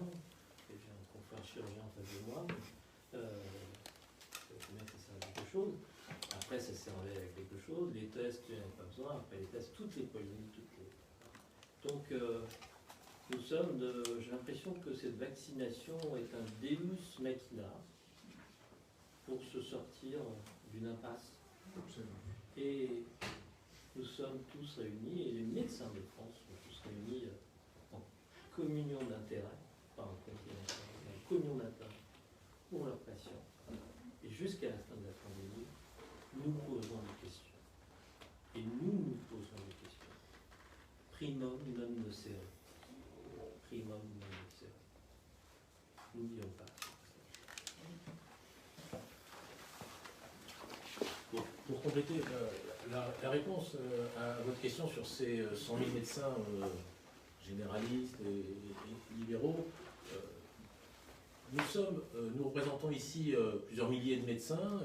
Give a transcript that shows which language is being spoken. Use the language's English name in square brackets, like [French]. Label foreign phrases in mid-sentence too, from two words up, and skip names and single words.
[French] Et j'ai un confrère chirurgien en face de moi. Ça servait à quelque chose. Après, ça servait à quelque chose. Les tests, il n'y en avait pas besoin. Après les tests, toutes les polémiques, Donc, nous sommes j'ai l'impression que cette vaccination est un [Latin] deus machina [French] pour se sortir d'une impasse. Et nous sommes tous réunis, et les médecins de France sont tous réunis en communion d'intérêt, pas en conflit d'intérêt, mais en communion d'intérêt pour leurs patients. Et jusqu'à la fin de la pandémie, nous posons des questions. Et nous posons des questions. [Latin] Primum non nocere. Primum non nocere. [French] N'oublions pas. Pour compléter la réponse à votre question sur ces 100 000 médecins généralistes et libéraux, nous représentons ici plusieurs milliers de médecins.